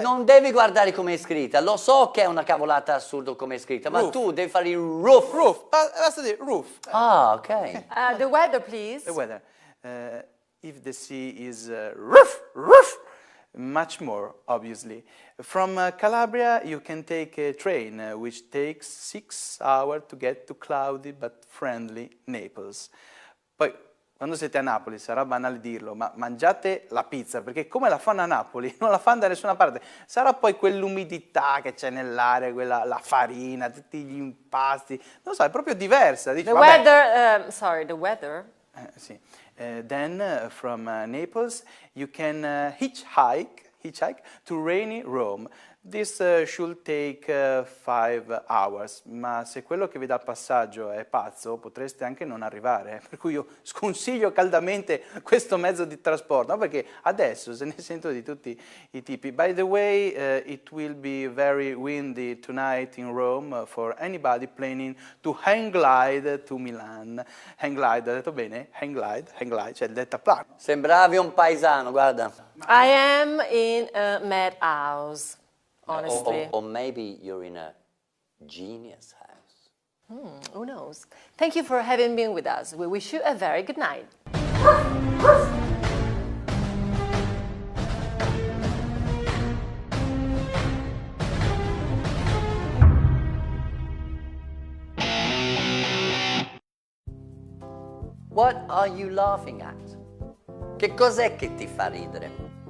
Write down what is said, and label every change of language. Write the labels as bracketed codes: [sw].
[it] Non devi guardare come è scritta. Lo so che è una cavolata assurdo come è scritta, ma tu devi fare il roof. Basta dire roof. Ah, ok. [en] The weather, please. The weather. If the sea is roof, much more, obviously. From Calabria, you can take a train, which takes 6 hours to get to cloudy but friendly Naples. [it] Poi, quando siete a Napoli, sarà banale dirlo, ma mangiate la pizza, perché come la fanno a Napoli, non la fanno da nessuna parte. Sarà poi quell'umidità che c'è nell'aria, la farina, tutti gli impasti. Non so, è proprio diversa. Dici, [en] the weather, the weather. [it] Sì. [en] Then from Naples, you can hitchhike to rainy Rome. This should take 5 hours, [it] ma se quello che vi dà il passaggio è pazzo, potreste anche non arrivare. Per cui io sconsiglio caldamente questo mezzo di trasporto, no? Perché adesso se ne sento di tutti i tipi. [en] By the way, it will be very windy tonight in Rome for anybody planning to hang glide to Milan. [it] Hang glide, ho detto bene? Hang glide, cioè il deltaplano. Sembravi un paesano, guarda. [en] I am in a madhouse, honestly. Or maybe you're in a genius house. Who knows? Thank you for having been with us. We wish you a very good night. What are you laughing at? [it] Che cos'è che ti fa ridere?